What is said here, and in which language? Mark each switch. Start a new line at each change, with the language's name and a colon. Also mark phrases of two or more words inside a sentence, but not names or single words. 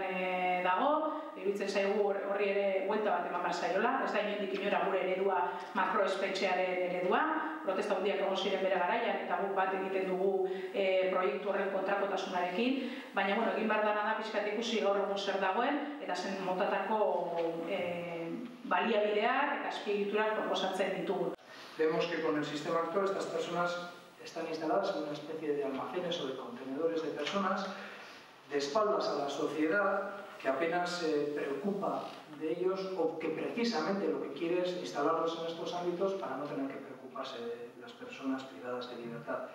Basque: dago, iruditzen zaigu horri ere buelta bat eman behar zaiola, ez da inondik inora gure eredua makroespetxearen eredua, protesta handiak egon ziren bere garaian eta guk bat egiten dugu proiektu horren kontrakotasunarekin, baina egin behar dena da pixkat ikusi gaur egun zer dagoen eta zen motatako baliabideak eta azpiegiturak proposatzen ditugu.
Spanish: Vemos que con el sistema actual estas personas están instaladas en una especie de almacenes o de contenedores de personas de espaldas a la sociedad que apenas se preocupa de ellos o que precisamente lo que quiere es instalarlos en estos ámbitos para no tener que preocuparse de las personas privadas de libertad.